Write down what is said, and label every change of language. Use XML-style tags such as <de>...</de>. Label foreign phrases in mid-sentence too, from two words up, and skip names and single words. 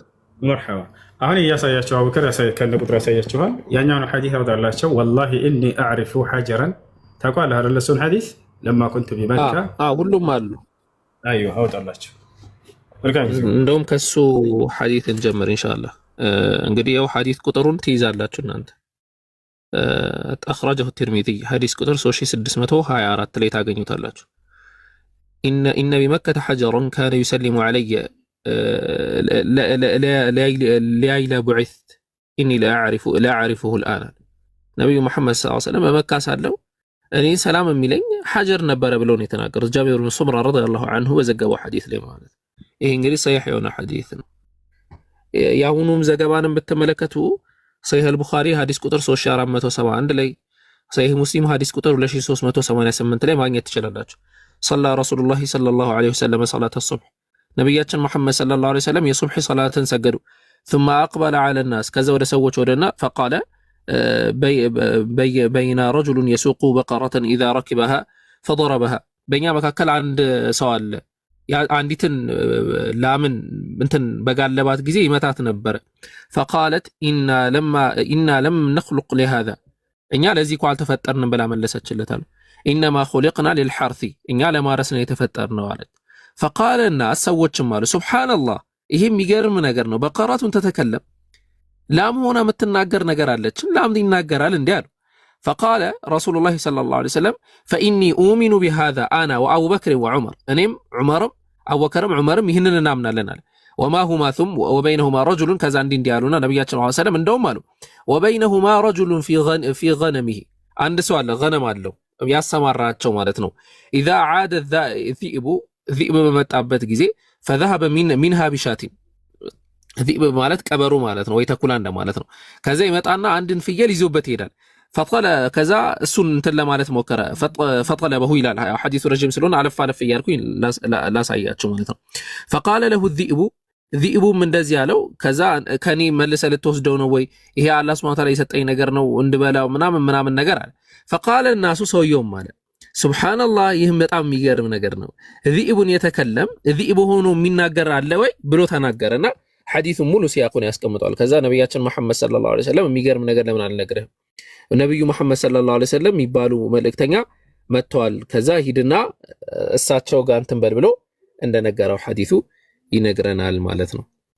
<am>መርሐባ። አሁን እያሳያቸው አቡበከር ከነ ቁጥር ያሳያችኋል። ያኛውን ሐዲስ ያወጣላቸው</am> <ar>والله إني أعرف حجرا</ar> <am>ታውቃለህ አይደል? እሱን ሐዲስ</am> <ar>لما كنت بمكة</ar> <am>ሁሉም አሉ። አዩ አወጣላቸው። እንደውም ከሱ ሐዲስ እንጀምር ኢንሻአላህ። እንግዲህ ያው ሐዲስ ቁጥሩን ትይዛላችሁ እናንተ።</am> <ar>أخرجه الترمذي حديث قطر</ar> <am>3624 ላይ ታገኙታላችሁ።</am> <ar>إن بمكة حجرا كان يسلم علي لا بعثت إني لا أعرفه الآن</ar> <am>ነብዩ መሐመድ</am> <ar>صلى الله عليه وسلم</ar> <am>በመካ ሳለው እኔ ሰላም የሚለኝ ሐጀር ነበረ ብለው ነው የተናገሩት። ጃቢር ብን ሱምራ</am> <ar>رضي الله عنه</ar> <am>በዘገበው ሐዲስ ላይ ማለት ይሄ እንግዲህ ሰሒህ የሆነ ሐዲስ ነው። የአሁኑም ዘገባንም ብትመለከቱ ሰሒህ አልቡኻሪ ሐዲስ ቁጥር 3471 ላይ፣ ሰሒህ ሙስሊም ሐዲስ ቁጥር 2388 ላይ ማግኘት ትችላላችሁ።</am> <ar>صلى رسول الله صلى الله عليه وسلم صلاة الصبح</ar> <am>ነብያችን መሐመድ</am> <ar>صلى الله عليه وسلم</ar> <am>የሱብህ ሰላትን ሰገዱ።</am> <ar>ثم أقبل على الناس</ar> <am>ከዛ ወደ ሰዎች ወደና فقال</am> <ar>بين رجل يسوق بقرة إذا ركبها فضربها</ar> <am>በእኛ መካከል አንድ ሰው አለ አንዲትን ላምን እንትን በጋለባት ጊዜ ይመታት ነበር።</am> <ar>فقالت إنا لم نخلق لهذا</ar> <am>እኛ ለዚህ እኮ አልተፈጠርንም ብላ መለሰችለታል።</am> <ar>إنما خلقنا للحرث</ar> <am>እኛ ለማረስ ነው የተፈጠርነው አለች።</am> <ar>فقال الناس</ar> <am>ሰዎችም አሉ</am> <ar>سبحان الله</ar> <am>ይሄ የሚገርም ነገር ነው። በቀራቱን</am> <ar>ተተከለም ላም ሆና የምትናገር ነገር አለች፣ ላም ይናገራል እንዴ አሉ። فقال رسول الله صلى الله عليه وسلم فإني أؤمن بهذا أنا وأبو بكر وعمر</ar> <am>እኔም ዑመርም አቡበከርም ዑመርም ይህንን እናምናለን አለ።</am> <ar>وما هما ثم وبينهما رجل</ar> <am>ከዛ እንዲህ ያሉና ነብያችን</am> <ar>صلى الله عليه وسلم</ar> <am>እንደውም አሉ</am> <ar>وبينهما رجل في غنمه</ar> <am>አንድ ሰው አለ ገነም አለው ያሰማራቸው ማለት ነው።</am> <ar>إذا عاد الذئب ذئب</ar> <am>በመጣበት ጊዜ</am> <ar>فذهب منها بشات</ar> <am>ذئب ማለት ቀበሮ ማለት ነው ወይ ተኩላ እንደ ማለት ነው። ከዛ ይመጣና አንድን ፍየል ይዞበት ይሄዳል። ፈጠለ ከዛ እሱን እንትን ለማለት ሞከረ። ፈጠለበሁ ይላል ሐዲሱ ረጅም ስለሆነ አለፍ እያልኩኝ ላሳያችሁ ማለት ነው።</am> <ar>فقال له الذئب</ar> <am>ذئبም እንደዚህ ያለው ከዛ ከኔ መልሰ ልትወስደው ነው ወይ ይሄ አላህ</am> <ar>سبحانه وتعالى</ar> <am>የሰጠኝ ነገር ነው እንድበላው ምናምን ነገር አለ።</am> <ar>فقال الناس</ar> <am>ሰውየውም አለ ሱብሃንአላህ ይህም በጣም የሚገርም ነገር ነው። ذئبን የተከለም ذئب ሆኖ የሚናገር አለ ወይ ብሎ ተናገረና ሐዲሱ ሙሉ ሲያቁን ያስቀምጣል። ከዛ ነብያችን መሐመድ</am> <ar>صلى الله عليه وسلم</ar> <am>የሚገርም ነገር ለምን አልነግርህም? ነብዩ መሐመድ</am> <ar>صلى الله عليه وسلم</ar> <am>የሚባሉ መልእክተኛ መጥተዋል። ከዛ ሂድና እሳቸው ጋር እንትን በል ብሎ እንደነገረው ሐዲሱ ይነግረናል ማለት ነው።</am>